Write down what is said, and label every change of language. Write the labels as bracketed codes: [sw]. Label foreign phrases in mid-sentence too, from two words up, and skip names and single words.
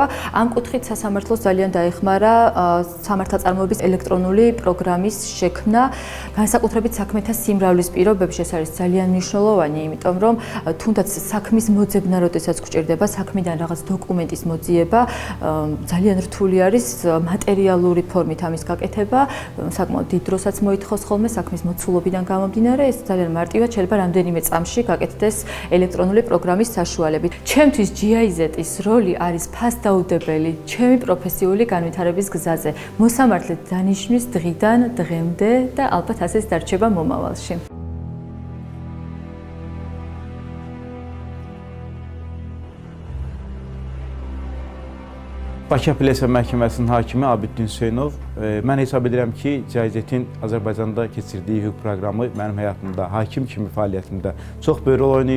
[ka] ამ კუთხით სასამართლოს ძალიან დაეხმარა სამართალწარმოების ელექტრონული პროგრამის შექმნა, განსაკუთრებით საქმეთა სიმრავლის პირობებში ეს არის ძალიან მნიშვნელოვანი, იმიტომ რომ თუნდაც საქმის მოძებნა, როდესაც გვჭირდება საქმიდან რაღაც დოკუმენტის მოძიება, ძალიან რთული არის მატერიალური ფორმით ამის გაკეთება, საკმაოდ დიდ დროსაც მოითხოვს ხოლმე საქმის მოცულობიდან გამომდინარე, ეს ძალიან მარტივად შეიძლება რამდენიმე წამში გაკეთდეს ელექტრონული პროგრამის საშუალებით. ჩემთვის GIZ-ის მოსამართლის როლი არის ფასდაუდებელი ჩემი პროფესიული განვითარების გზაზე. მოსამართლე დანიშნვის დღიდან დღემდე და ალბათ ასეც დარჩება მომავალში. [az] Bakı Apellyasiya Məhkəməsinin hakimi Abidin Hüseynov, mən hesab edirəm ki, GIZ-in Azərbaycanda keçirdiyi hüquq proqramı mənim həyatımda, hakim kimi fəaliyyətimdə çox böyük rol oynayıb.